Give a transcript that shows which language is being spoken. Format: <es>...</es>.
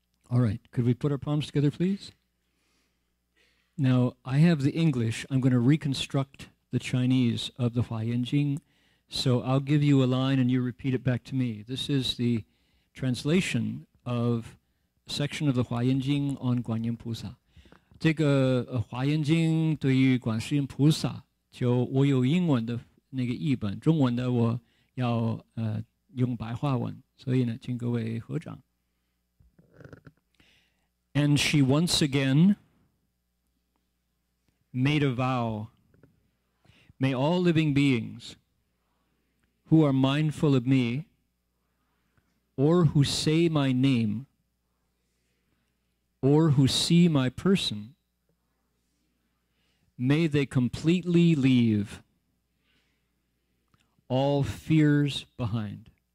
<en>All right, could we put our palms together, please? Now, I have the English. I'm going to reconstruct the Chinese of the Huayan Jing. So I'll give you a line and you repeat it back to me. This is the translation of a section of the Huayan Jing on Guanyin Pusa.</en> <zh>这个华严经对于观世音菩萨，就我有英文的那个译本，中文的我要用白话文，所以呢，请各位合掌。</zh> <en>And she once again made a vow. May all living beings who are mindful of me or who say my name or who see my person, may they completely leave all fears behind.</en>